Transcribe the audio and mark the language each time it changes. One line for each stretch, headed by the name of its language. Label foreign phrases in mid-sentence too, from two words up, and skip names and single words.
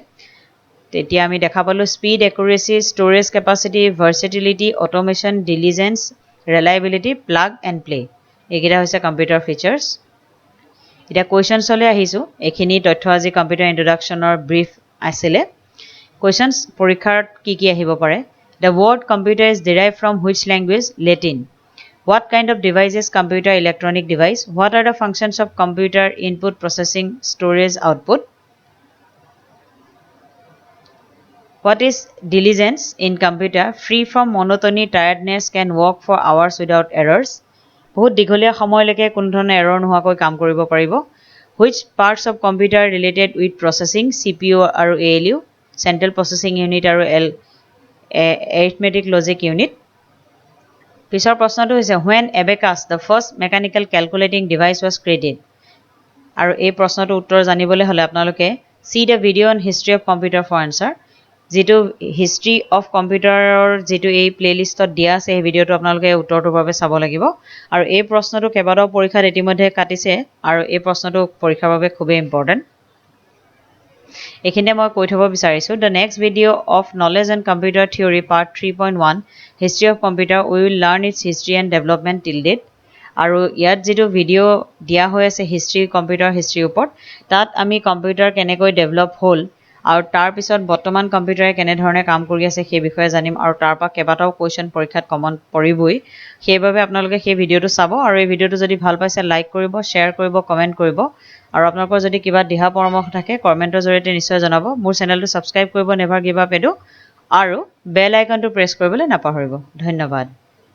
Assamese: তেতিয়া আমি দেখা পালো
English: speed accuracy storage capacity versatility automation diligence reliability plug and play
Assamese: এইকেইটা হৈছে
English: computer features
Assamese: এটা কোৱেশ্চনছলে আহিছো এখিনি তথ্য আজি
English: computer introduction
Assamese: ব্ৰিফ আছিলে কোৱেশ্চনছ পৰীক্ষাত কি আহিব পাৰে
English: the word computer is derived from which language latin what kind of device is computer electronic device what are the functions of computer input processing storage output what is diligence in computer free from monotony tiredness can work for hours without errors
Assamese: বহুত দীঘলীয়া সময়লৈকে কোনো ধৰণৰ এৰৰ নোহোৱাকৈ কাম কৰিব পাৰিব
English: which parts of computer related with processing CPU আৰু ALU central processing unit আৰু arithmetic logic unit
Assamese: পিছৰ প্ৰশ্নটো হৈছে
English: when abacus the first mechanical calculating device was created
Assamese: আৰু এই প্ৰশ্নটো উত্তৰ জানিবলৈ হলে আপোনালোকে
English: see the video on history of computer for answer
Assamese: যেটো
English: history of computer
Assamese: যেটো এই প্লেলিষ্টত দিয়া আছে এই ভিডিওটো আপোনালোকে উত্তৰটোৰ বাবে চাব লাগিব আৰু এই প্ৰশ্নটো কেবাটাও পৰীক্ষাত ইতিমধ্যে কাটিছে আৰু এই প্ৰশ্নটো পৰীক্ষাৰ বাবে খুব ইম্পৰ্টেন্ট এখিনে মই কৈ থব বিচাৰিছো
English: the next video of knowledge and computer theory part 3.1 history of computer we will learn its history and development till date
Assamese: আৰু ইয়াত যেটো ভিডিও দিয়া হৈ আছে
English: history computer history
Assamese: ওপৰত তাত আমি কম্পিউটাৰ কেনেকৈ ডেভেলপ হ'ল আৰু তাৰ পিছত বৰ্তমান কম্পিউটাৰে কেনে ধৰণে কাম কৰি আছে সেই বিষয়ে জানিম আৰু তাৰপা কেবাটাও কোৱেশ্চন পৰীক্ষাত কমন পৰিবই সেইভাবে আপোনালোকে সেই ভিডিওটো চাব আৰু এই ভিডিওটো যদি ভাল পাইছে লাইক কৰিব শেয়াৰ কৰিব কমেন্ট কৰিব আৰু আপোনালোকৰ যদি কিবা দিহা পৰামৰ্শ থাকে কমেন্টৰ জৰিয়তে নিশ্চয় জনাব মোৰ চেনেলটো সাবস্ক্ৰাইব কৰিব নেভাৰ গিভ আপ এডু আৰু
English: bell icon
Assamese: প্ৰেছ কৰিবলৈ নাপাহৰিব ধন্যবাদ